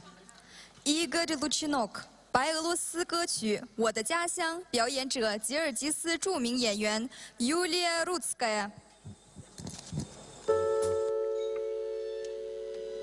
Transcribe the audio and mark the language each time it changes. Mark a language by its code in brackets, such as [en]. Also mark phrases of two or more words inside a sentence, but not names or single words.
[zh] Игорь Лучинок，白俄罗斯歌曲《我的家乡》，表演者吉尔吉斯著名演员 Yulia Rudskaya。